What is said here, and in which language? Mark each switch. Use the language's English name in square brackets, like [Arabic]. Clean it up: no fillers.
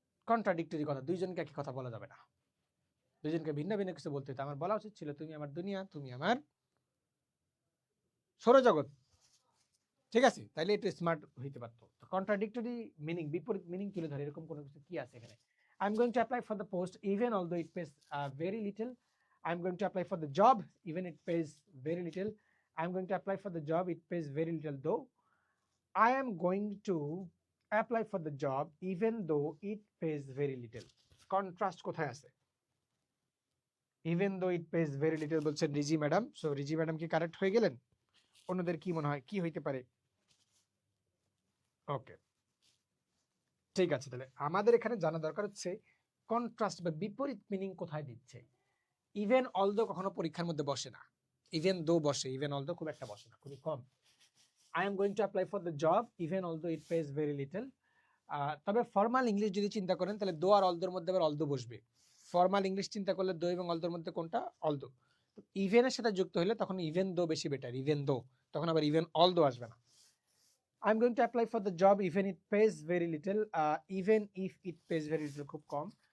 [Bangla] Contradictory কথা, দুইজনকে একই কথা বলা যাবে না, দুইজনকে ভিন্ন ভিন্ন কিছু বলতে হতো। আমার বলা উচিত ছিল তুমি আমার দুনিয়া, তুমি আমার সৌরজগৎ, ঠিক আছে? তাইলে একটু স্মার্ট হইতে পারতো। কন্ট্রাডিক্টরি মিনিং, বিপরীত মিনিং তুলে ধরে এরকম কোনো কিছু কি আছে এখানে? [English] I am going to apply for the post even although it pays very little. I am going to apply for the job even it pays very little. I am going to apply for the job it pays very little though. I am going to apply for the job even though it pays very little. [Bangla] Contrast কোথায় আছে? [English] Even though it pays very little [Bangla] বলছেন [English] Riji madam. [Bangla] So রিজি madam কি correct হয়ে গেলেন? অন্যদের কি মনে হয় কি হইতে পারে? ওকে, ঠিক আছে। তাহলে আমাদের এখানে জানা দরকার হচ্ছে কন্ট্রাস্ট বা বিপরীত মিনিং কোথায় দিচ্ছে। ইভেন অলদো কখনো পরীক্ষার মধ্যে বসে না, ইভেন দো বসে, ইভেন অলদো খুব একটা বসে না, খুবই কম। [English] I am going to apply for the job even although it pays very little. [Bangla] তবে ফর্মাল ইংলিশ যদি চিন্তা করেন তাহলে দো আর অলদোর মধ্যে আবার অলদো বসবে। ফর্মাল ইংলিশ চিন্তা করলে দো এবং অলদোর মধ্যে কোনটা? অলদো। ইভেনের সাথে যুক্ত হলে তখন ইভেন দো বেশি বেটার, ইভেন দো, তখন আবার ইভেন অলদো আসবে না। [English] I am going to apply for the job even it pays very little, even if it pays very little [Bangla] খুব কম।